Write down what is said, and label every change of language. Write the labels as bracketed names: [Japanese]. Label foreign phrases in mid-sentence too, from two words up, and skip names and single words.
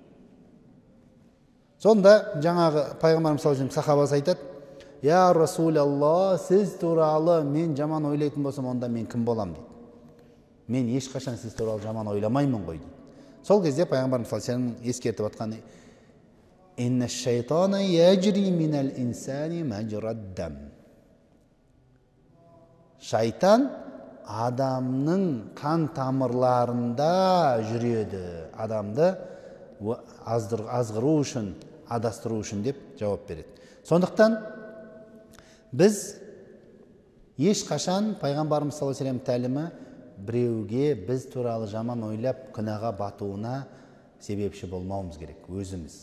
[Kazakh] Сонда жаңағы пайғамбарымыз [Arabic] صلى الله عليه وسلم [Kazakh] сахабасы айтады, [Arabic] يا رسول الله, [Kazakh] сіз туралы мен жаман ойлайтын болсам, онда мен кім болам дейді. Мен ешқашан сіз туралы жаман ойламаймын ғой дейді. Сол кезде пайғамбарымыз [Arabic] صلى الله عليه وسلم [Kazakh] ескертіп отқаны, [Arabic] إن الشيطان يجري من الإنسان مجرى الدم. [Kazakh] Шайтан адамның қан тамырларында жүреді. Адамды азғыру үшін, адастыру үшін деп жауап береді. Сондықтан біз ешқашан пайғамбарымыз [Arabic] صلى الله عليه وسلم [Kazakh] тәлімі біреуге біз туралы жаман ойлап күнәға батуына себепші болмауымыз керек, өзіміз.